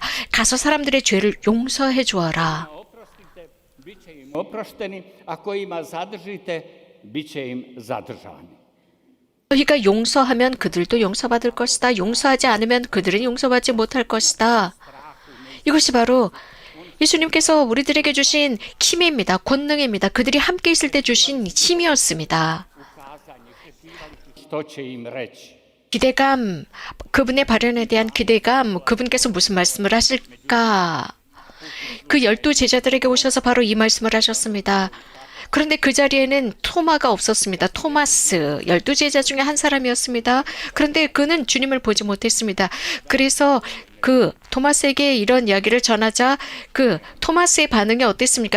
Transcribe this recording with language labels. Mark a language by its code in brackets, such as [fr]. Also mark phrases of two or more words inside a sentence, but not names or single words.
[ko] 가서 사람들의 죄를 용서해 주어라. 너희가 용서하면 그들도 용서받을 것이다. 용서하지 않으면 그들은 용서받지 못할 것이다. 이것이 바로 예수님께서 우리들에게 주신 힘입니다. 권능입니다. 그들이 함께 있을 때 주신 힘이었습니다. [hr] Što će im reći? [ko] 기대감, 그분의 발언에 대한 기대감, 그분께서 무슨 말씀을 하실까? 그 12 제자들에게 오셔서 바로 이 말씀을 하셨습니다. 그런데 그 자리에는 토마가 없었습니다. 토마스, 12 제자 중에 한 사람이었습니다. 그런데 그는 주님을 보지 못했습니다. 그래서 그 토마스에게 이런 이야기를 전하자 그 토마스의 반응이 어땠습니까?